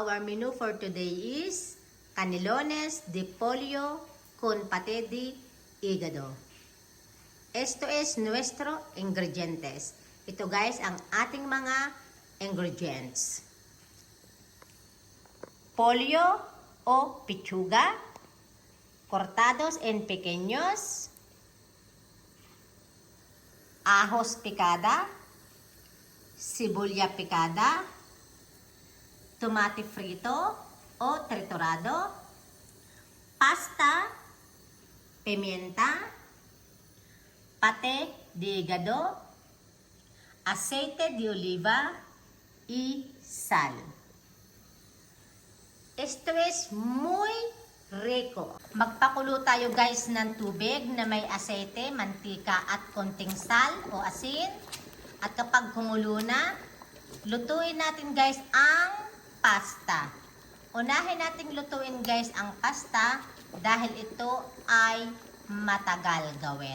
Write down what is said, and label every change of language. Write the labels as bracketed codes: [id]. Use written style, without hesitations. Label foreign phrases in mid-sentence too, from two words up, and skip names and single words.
[en] our menu for today is [es] canelones de pollo con paté de hígado. Esto es nuestro ingredientes. [tl] Ito guys ang ating mga ingredients. [es] Pollo o pechuga, cortados en pequeños, ajos picada, cebolla picada, tomate frito o triturado, pasta, pimienta, paté de hígado, aceite de oliva y sal. Esto es muy rico. [tl] Magpakulo tayo guys ng tubig na may asete, mantika at konting sal o asin. At kapag kumulo na, lutuin natin guys ang pasta. Unahin natin lutuin guys ang pasta dahil ito ay matagal gawin.